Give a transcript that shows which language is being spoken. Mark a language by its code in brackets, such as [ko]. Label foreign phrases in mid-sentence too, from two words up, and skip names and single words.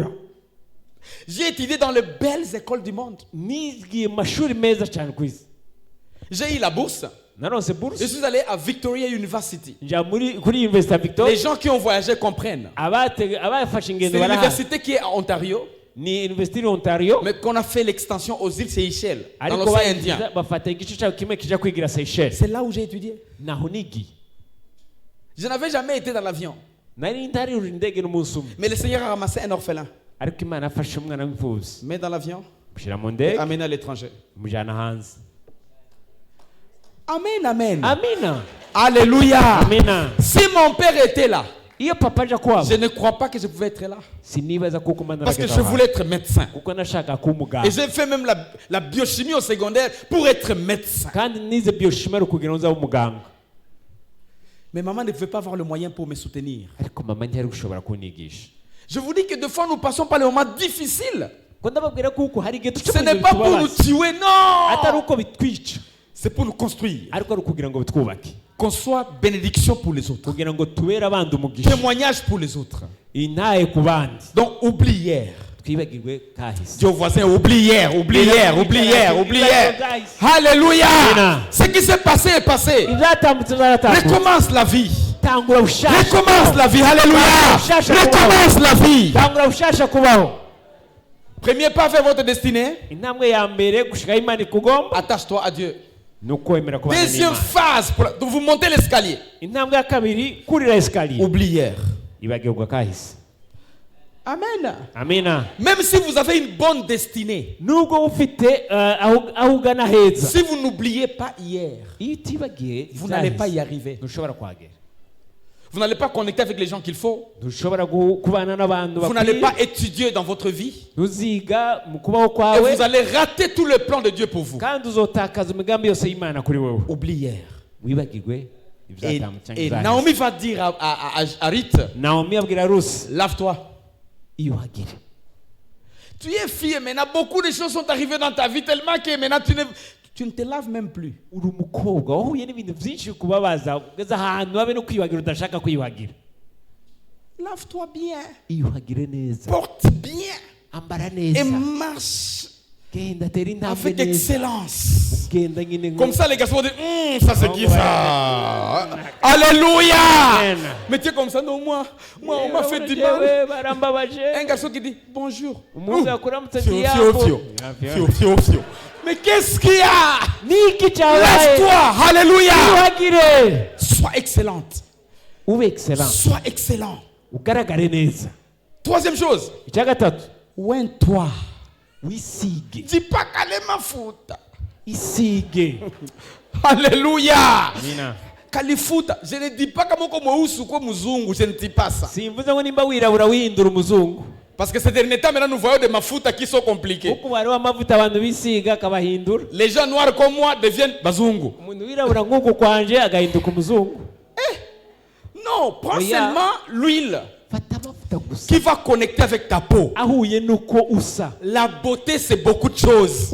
[fr] J'ai étudié dans les belles écoles du monde. [rw] nigiye mu mashuri meza cyane ku isi [fr] J'ai eu la bourse. [rw] naronse [fr] Je [rw] buruse [fr] suis allé à Victoria University. [rw] njya kuri university ya victor [fr] Les gens qui ont voyagé comprennent. [rw] abafashe [fr] C'est [rw] ingendo baraha [fr] l'université qui est à Ontario, [rw] ni university ontario [fr] mais qu'on a fait l'extension aux îles Seychelles, dans [rw] ariko [fr] l'océan Indien. [rw] bafata igice cyaho kimwe kijya kwigira Seychelles [fr] C'est là où j'ai étudié. [rw] naho nigiye [fr] Je n'avais jamais été dans l'avion. [rw] nari ntarira indege n'umunsi umwe [fr] Mais le Seigneur a ramassé un orphelin. [rw] ariko imana yafashe umwana w'imfubyi [fr] Mais dans l'avion, [rw] mushyira mu [fr] et [rw] ndege [fr] amener à l'étranger. [rw] mujyana hanze. [fr] Amen, amen. [rw] Amina, [fr] Alléluia. [rw] amina. [fr] Si mon père était là, [rw] Iyo papa aja kwabo [fr] je ne crois pas que je pouvais être là. [rw] sinibaza kuko umwana [fr] Parce que [rw] arageza [fr] je [rw] aho [fr] voulais être médecin. [rw] kuko nashaka kuba umuganga [fr] Et j'ai fait même la biochimie au secondaire pour être médecin. [rw] kandi nize biochimie kugira ngo nzabe umuganga, [fr] Mais maman ne pouvait pas avoir le moyen pour me soutenir. [rw] ariko mama ntiyari gushobora kunyigisha. [fr] Je vous dis que des fois nous passons par les moments difficiles. [rw] Ko ndababwira kuko hari igihe [fr] Ce n'est pas pour nous tuer, [rw] atari [fr] non. [rw] uko bitwica, [fr] C'est pour nous construire. [rw] ariko ari ukugira ngo bitwubake, [fr] Qu'on soit bénédiction pour les autres. [rw] kugira ngo tubere abandi umugisha, [fr] Témoignage pour les autres. [rw] intaye ku bandi. [fr] Donc oublie hier. [rw] Twibagirwe kahise. [fr] Dis au voisin, oublie hier, oublie hier, oublie hier, oublie hier. Alléluia. Amen. Ce qui s'est passé est passé. [rw] Ibyatambutse byaratambutse, [fr] Recommence la vie. [rw] tangura bushasha, [fr] Recommence la vie. Alléluia. Recommence la vie. [rw] tangura bushasha kubaho. [fr] Premier pas vers votre destinée. [rw] Intambwe ya mbere gushika Imana ikugomba [fr] Attache-toi à Dieu. [rw] ni ukwemera kubana [fr] Deuxième [rw] n'Imana. [fr] phase, donc vous montez l'escalier. [rw] Intambwe ya kabiri kurira esikariye, [fr] Oublie hier. [rw] ibagirwa kahise. [fr] Amen. [rw] Amina. [fr] Même si vous avez une bonne destinée, [rw] Nubwo ufite aho ugana heza, [fr] si vous n'oubliez pas hier, [rw] iyo utibagiye [fr] vous n'allez pas y arriver. [rw] ntushobora kuhagera, [fr] Vous n'allez pas connecter avec les gens qu'il faut. [rw] ntushobora kubana n'abantu [fr] Vous n'allez [rw] bakwiye, [fr] pas étudier dans votre vie. [rw] ntuziga mu kubaho [fr] Et [rw] kwawe, [fr] vous allez rater tout le plan de Dieu pour vous. [rw] kandi uzotakaza imigambi yose y'Imana kuri wowe. [fr] Oublie hier. [rw] Wibagirwe [fr] Et, [rw] ibyatambutse [fr] et [rw] cyangwa [fr] Naomi va dire à Ruth, [rw] Naomi abwira Rusi, [fr] lave-toi. [rw] iyuhagire. [fr] Tu es fille, maintenant beaucoup de choses sont arrivées dans ta vie tellement que maintenant tu ne te laves même plus. [rw] Uri umukobwa wahuye n'ibintu byinshi kubabaza ugeze ahantu habe no kwiyuhagira udashaka kwiyuhagira. [fr] Lave-toi bien. [rw] Iyuhagire neza, [fr] Porte bien. [rw] ambara [fr] Et [rw] neza, [fr] marche [rw] genda tera intambwe [fr] avec [rw] neza, [fr] excellence. [rw] genda nyine [fr] Comme ça, les garçons vont dire, ça c'est qui ça? Alléluia! Amen. Mais tu es comme ça, non, moi on m'a fait du mal. [rw] barambabaje. [fr] Un garçon qui dit, bonjour. [rw] Umuntu yakuramutse Fio, ati fio, yambo. fio. Fio, fio, fio. [fr] Mais qu'est-ce qu'il y a? [rw] Niki cyabaye? [fr] Lève-toi, alléluia! [rw] Iyuhagire, [fr] Sois excellente. [rw] ube excellent, [fr] Sois excellent. [rw] ugaragare neza. [fr] Troisième chose, [rw] Icya gatatu, [fr] oins-toi. [rw] wisige, [fr] Dis pas qu'elle est ma faute. [rw] isige. [fr] Alléluia. [rw] Amina. Kalifuta. [fr] Je ne dis pas comme mweusi ou mzungu. Je ne dis pas ça. [rw] Simvuze ngo nimba wirabura wihindura umuzungu, [fr] Parce que ces derniers temps, maintenant, nous voyons des mafuta qui sont compliqués. [rw] kuko hariho amavuta abantu bisiga akabahindura. [fr] Les gens noirs comme moi deviennent bazungu. [rw] Umuntu wirabura nk'uku kwanje agahinduka umuzungu. [fr] Non, prends [rw] Oya. [fr] seulement l'huile [rw] Fata amavuta gusa [fr] qui va connecter avec ta peau. [rw] ahuye nuko usa. [fr] La beauté, c'est beaucoup de choses.